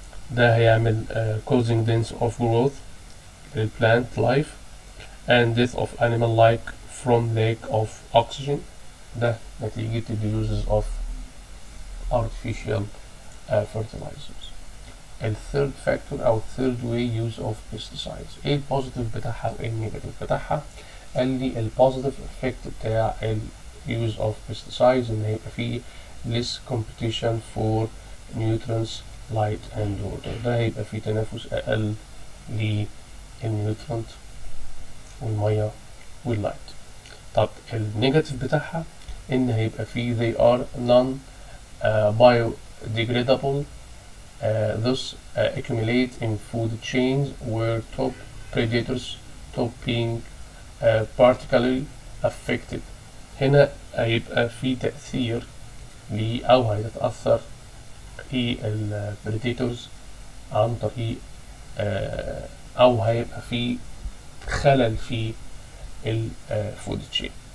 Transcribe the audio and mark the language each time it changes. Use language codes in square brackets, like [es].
[ar] ده هيعمل [en] causing death of growth للplant life and death of animal like from lack of oxygen. [ar] ده نتيجة ال [en] uses of artificial fertilizers. [ar] الثيرد فاكتور أو الثيرد way [en] use of pesticides. [ar] ايه البوزيتيف بتاعها وايه النيجاتيف بتاعها؟ قال لي البوزيتيف افكت بتاع ال use of pesticides ان هيبقى فيه [en] less competition for nutrients, light and water. [ar] ده هيبقى فيه تنافس أقل للنيوترنت والمية واللايت. طب النيجاتيف بتاعها ان هيبقى فيه [en] they are non biodegradable, thus accumulate in food chains where top predators top being particularly affected. [ar] هنا هيبقى في تأثير أو هيتأثر البريديتورز عن طريق أو هيبقى في خلل في الفود تشين.